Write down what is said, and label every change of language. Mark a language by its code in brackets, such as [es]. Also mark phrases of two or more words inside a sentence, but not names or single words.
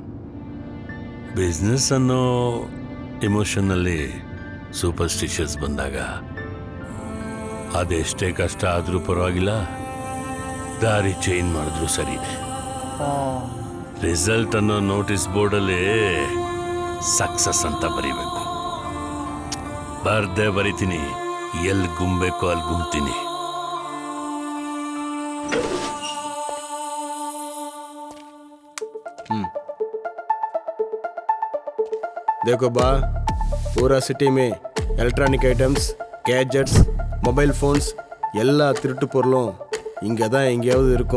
[kn] ಬಿಸ್ನೆಸ್ ಅನ್ನೋ ಎಮೋಷನ್ನಲ್ಲಿ ಸೂಪರ್ಸ್ಟಿಷಸ್ ಬಂದಾಗ ಅದೆಷ್ಟೇ ಕಷ್ಟ ಆದರೂ ಪರವಾಗಿಲ್ಲ, ದಾರಿ ಚೇಂಜ್ ಮಾಡಿದ್ರು ಸರಿನೇ. ರಿಸಲ್ಟ್ ಅನ್ನೋ [en] notice board [kn] ಸಕ್ಸಸ್ ಅಂತ ಬರೀಬೇಕು. ಬರ್ದೇ ಬರಿತೀನಿ, ಎಲ್ಲಿ ಗುಮ್ಬೇಕು ಅಲ್ಲಿ ಗುಮ್ತೀನಿ. [hi] देखो बा, पूरा सिटी में [en] electronic items, gadgets, mobile phones [ta] எல்லா திருட்டு பொருளும் இங்கே தான் எங்கேயாவது இருக்கும்.